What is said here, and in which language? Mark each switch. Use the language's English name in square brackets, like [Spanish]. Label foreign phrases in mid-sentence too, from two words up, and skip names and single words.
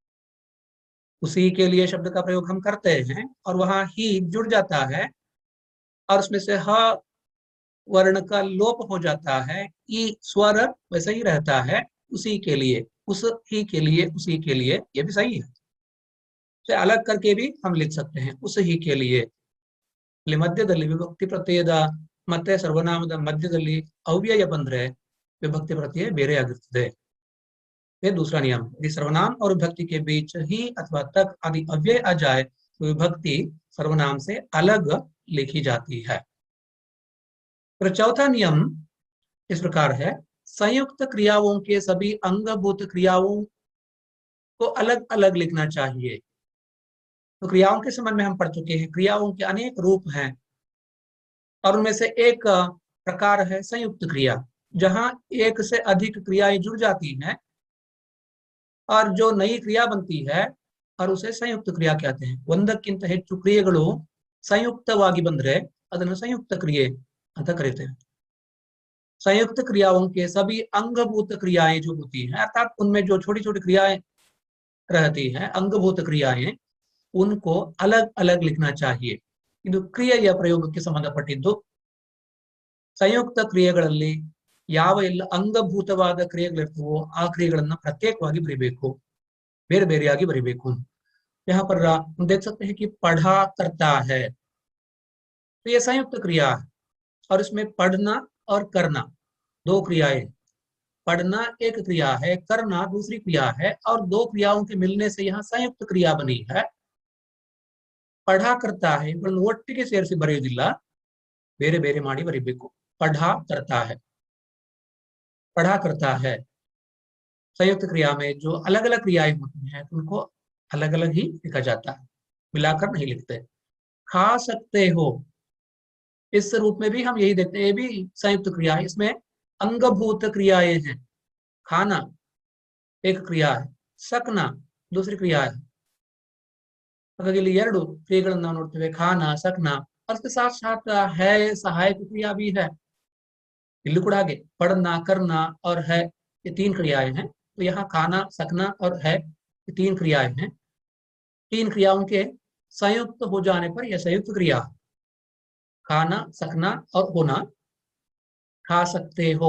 [Hindi] उसी के लिए शब्द का प्रयोग हम करते हैं और वहां ही जुड़ जाता है और उसमें से ह वर्ण का लोप हो जाता है, ई स्वर वैसे ही रहता है, उसी के लिए, उस ही के लिए, उसी के लिए, ये भी सही है। से अलग करके भी हम लिख सकते हैं, उस ही के लिए। [Kannada] ಇಲ್ಲಿ ಮಧ್ಯದಲ್ಲಿ ವಿಭಕ್ತಿ ಪ್ರತ್ಯಯದ ಮತ್ತೆ ಸರ್ವನಾಮದ ಮಧ್ಯದಲ್ಲಿ ಅವ್ಯಯ ಬಂದ್ರೆ [Hindi] विभक्ति प्रत्यय [Kannada] ಬೇರೆ ಆಗಿರ್ತದೆ। [Hindi] ये दूसरा नियम, यदि सर्वनाम और विभक्ति के बीच ही अथवा तक आदि अव्यय आ जाए तो विभक्ति सर्वनाम से अलग लिखी जाती है। तो चौथा नियम इस प्रकार है, संयुक्त क्रियाओं के सभी अंगभूत क्रियाओं को अलग अलग लिखना चाहिए। तो क्रियाओं के संबंध में हम पढ़ चुके हैं, क्रियाओं के अनेक रूप हैं और उनमें से एक प्रकार है संयुक्त क्रिया, जहां एक से अधिक क्रियाएं जुड़ जाती हैं और जो नई क्रिया बनती है और उसे संयुक्त क्रिया कहते हैं। [Kannada] ಒಂದಕ್ಕಿಂತ ಹೆಚ್ಚು ಕ್ರಿಯೆಗಳು ಸಂಯುಕ್ತವಾಗಿ ಬಂದ್ರೆ ಅದನ್ನು ಸಂಯುಕ್ತ ಕ್ರಿಯೆ ಅಂತ ಕರೀತೇವೆ। [Hindi] संयुक्त क्रियाओं के सभी अंगभूत क्रियाएं जो होती हैं, अर्थात उनमें जो छोटी छोटी क्रियाएं रहती है, अंगभूत क्रियाएं, उनको अलग अलग लिखना चाहिए। [Kannada] ಇದು ಕ್ರಿಯೆಯ ಪ್ರಯೋಗಕ್ಕೆ ಸಂಬಂಧಪಟ್ಟಿದ್ದು. ಸಂಯುಕ್ತ ಕ್ರಿಯೆಗಳಲ್ಲಿ ಯಾವ ಎಲ್ಲ ಅಂಗಭೂತವಾದ ಕ್ರಿಯೆಗಳಿರ್ತವೋ ಆ ಕ್ರಿಯೆಗಳನ್ನ ಪ್ರತ್ಯೇಕವಾಗಿ ಬರೀಬೇಕು, ಬೇರೆ ಬೇರೆಯಾಗಿ ಬರೀಬೇಕು. [Hindi] यहाँ पर हम देख सकते हैं कि पढ़ा करता है, तो ये संयुक्त क्रिया है और इसमें पढ़ना और करना दो क्रियाएं। पढ़ना एक क्रिया है, करना दूसरी क्रिया है, और दो क्रियाओं के मिलने से यहाँ संयुक्त क्रिया बनी है। पढ़ा करता है [Kannada] ಒಟ್ಟಿಗೆ ಸೇರಿಸಿ ಬರೆಯುವುದಿಲ್ಲ, ಬೇರೆ ಬೇರೆ ಮಾಡಿ ಬರೀಬೇಕು. [Hindi] पढ़ा करता है, पढ़ा करता है। संयुक्त क्रिया में जो अलग अलग क्रियाएं होती हैं उनको अलग अलग ही लिखा जाता है, मिलाकर नहीं लिखते। खा सकते हो, इस रूप में भी हम यही देखते हैं, ये भी संयुक्त क्रिया है, इसमें अंगभूत क्रियाएं हैं। खाना एक क्रिया है, सकना दूसरी क्रिया है। [Kannada] ಹಾಗಾಗಿ ಇಲ್ಲಿ ಎರಡು ಕ್ರಿಯೆಗಳನ್ನು ನಾವು ನೋಡ್ತೇವೆ, [Hindi] खाना सकना, उसके साथ साथ है सहायक क्रिया भी है। इल्लू [Kannada] ಕೂಡ ಹಾಗೆ [Hindi] पढ़ना करना और है, ये तीन क्रियाएं हैं। तो यहाँ खाना सकना और है, ये तीन क्रियाएं हैं। तीन क्रियाओं के संयुक्त हो जाने पर यह संयुक्त क्रिया, खाना सकना और होना, खा सकते हो।